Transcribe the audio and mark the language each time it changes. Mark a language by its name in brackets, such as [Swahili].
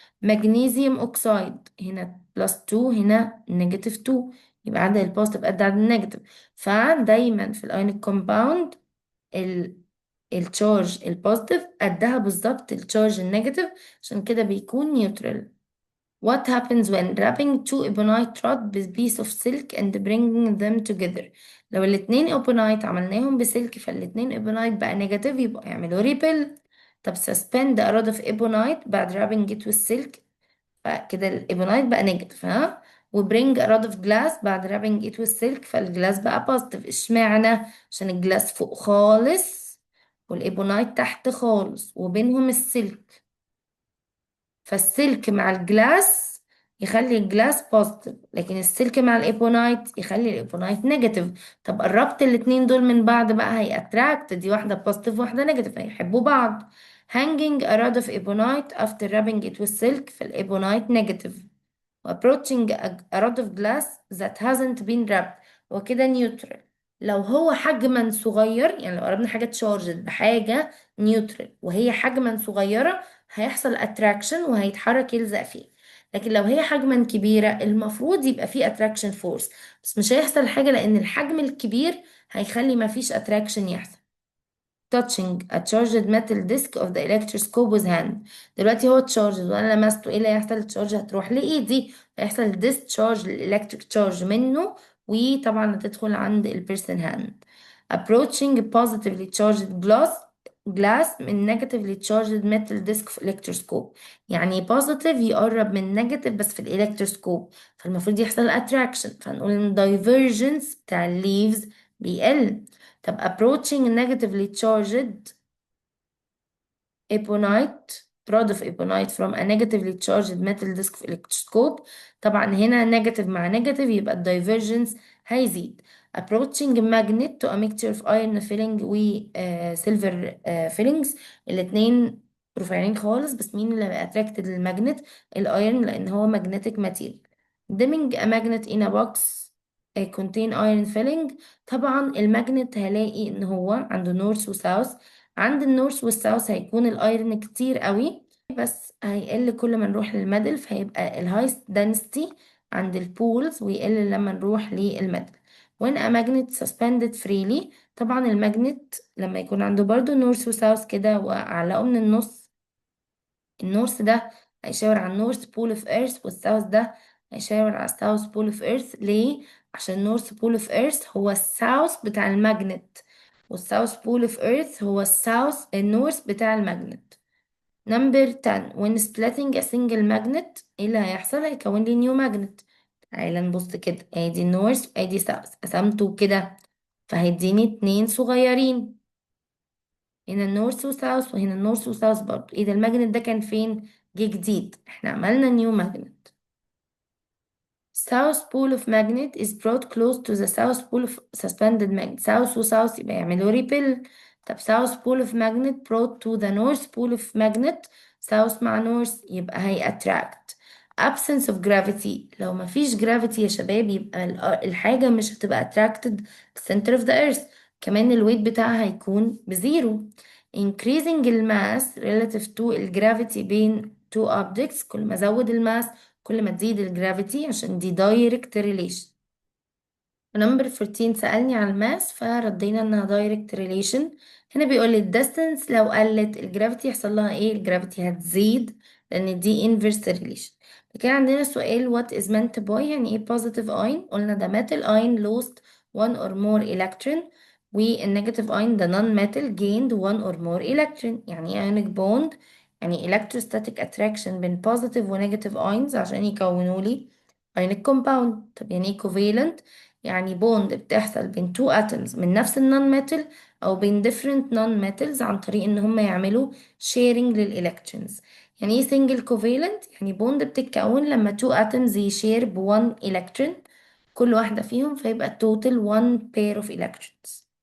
[Arabic] مغنيسيوم اوكسايد هنا بلس 2 هنا نيجاتيف 2 يبقى عدد البوزيتيف قد عدد النيجاتيف. فدايما في الايونيك كومباوند التشارج البوزيتيف قدها بالظبط التشارج النيجاتيف عشان كده بيكون نيوترال. [English] What happens when wrapping two ebonite rod with piece of silk and bringing them together؟ [Arabic] لو الاتنين ebonite عملناهم بسلك فالاتنين ebonite بقى نيجاتيف يبقى يعملوا ريبل. [English] طب suspend a rod of ebonite بعد wrapping it with silk [Arabic] فكده الايبونايت بقى نيجاتيف ها. [English] وبرينج a rod of glass بعد wrapping it with silk [Arabic] فالجلاس بقى بوزيتيف. اشمعنى؟ عشان الجلاس فوق خالص والايبونايت تحت خالص وبينهم السلك، فالسلك مع الجلاس يخلي الجلاس بوزيتيف لكن السلك مع الايبونايت يخلي الايبونايت نيجاتيف. طب قربت الاتنين دول من بعض بقى هيأتراكت، دي واحدة بوزيتيف واحدة نيجاتيف هيحبوا بعض. [English] hanging a rod of ebonite after rubbing it with silk [Arabic] فالايبونايت نيجاتيف. [English] approaching a rod of glass that hasn't been wrapped [Arabic] وكده نيوترال. لو هو حجما صغير يعني لو قربنا حاجة تشارجد بحاجة نيوترال وهي حجما صغيرة هيحصل اتراكشن وهيتحرك يلزق فيه. لكن لو هي حجما كبيرة المفروض يبقى فيه اتراكشن فورس بس مش هيحصل حاجة لأن الحجم الكبير هيخلي مفيش اتراكشن يحصل. [English] touching a charged metal disc of the electroscope with hand. [Arabic] دلوقتي هو charged وانا لمسته ايه اللي هيحصل؟ التشارج هتروح لايدي هيحصل discharge الالكتريك تشارج منه وطبعا هتدخل عند البيرسون هاند. [English] approaching positively charged glass من negatively charged metal disc في electroscope. [Arabic] يعني positive يقرب من negative بس في الالكتروسكوب فالمفروض يحصل attraction فنقول ان divergence بتاع الليفز بيقل. [English] طب approaching negatively charged ebonite rod of ebonite from a negatively charged metal disc في electroscope [Arabic] طبعا هنا negative مع negative يبقى ال divergence هيزيد. [English] approaching magnet to a mixture of iron filling و silver fillings [Arabic] الاتنين رفيعين خالص بس مين اللي بقى attracted للمagnet؟ الايرن لان هو magnetic material. [English] dimming a magnet in a box contain iron filling [Arabic] طبعا الماجنت هلاقي ان هو عنده نورث وساوث. عند النورث والساوث هيكون الايرن كتير قوي بس هيقل كل ما نروح للميدل فهيبقى الهايست density عند البولز ويقل لما نروح للميتال. [English] when a magnet suspended freely، [Arabic] طبعا المagnet لما يكون عنده برضو نورث وساوث كده وأعلقه من النص، النورث ده هيشاور على النورث بول اوف ايرث، والساوث ده هيشاور على الساوث بول اوف ايرث. ليه؟ عشان النورث بول اوف ايرث هو الساوث بتاع الماجنت، والساوث بول اوف ايرث هو النورث بتاع الماجنت. نمبر 10 [English] when splitting a single magnet، [Arabic] ايه اللي هيحصل؟ هيكون لي نيو ماجنت. تعالى نبص كده، ادي النورث ادي ساوث، قسمته كده فهيديني اتنين صغيرين، هنا النورث وساوث وهنا النورث وساوث برضو. ايه ده؟ الماجنت ده كان فين؟ جه جديد، احنا عملنا نيو ماجنت. [English] south pole of magnet is brought close to the south pole of suspended magnet. [Arabic] south و south يبقى يعملوا repel. [English] طب south pole of magnet brought to the north pole of magnet، south مع north يبقى هي attract. [Arabic] absence of gravity، لو مفيش gravity يا شباب يبقى الحاجة مش هتبقى attracted to center of the earth، كمان الويت بتاعها هيكون بزيرو. increasing الماس relative to الجرافيتي بين two objects، كل ما زود الماس كل ما تزيد الجرافيتي، عشان دي دايركت ريليشن. نمبر 14 سألني على الماس فردينا انها دايركت ريليشن. هنا بيقول لي الديستنس لو قلت الجرافيتي يحصل لها ايه؟ الجرافيتي هتزيد لان دي inverse ريليشن. كده عندنا سؤال what is meant by، يعني ايه positive ion؟ قلنا ده [English] metal ion lost one or more electron، [Arabic] والنيجاتيف ion ده [English] non metal gained one or more electron. [Arabic] يعني ايه ionic bond؟ يعني electrostatic attraction بين positive و negative ions عشان يكونوا لي ionic compound. طب يعني ايه covalent؟ يعني بوند بتحصل بين two atoms من نفس النون ميتال او بين different non metals عن طريق ان هم يعملوا sharing للإلكترونز. يعني ايه single covalent؟ يعني بوند بتتكون لما two atoms يشير ب one electron كل واحدة فيهم، فيبقى total one pair of electrons.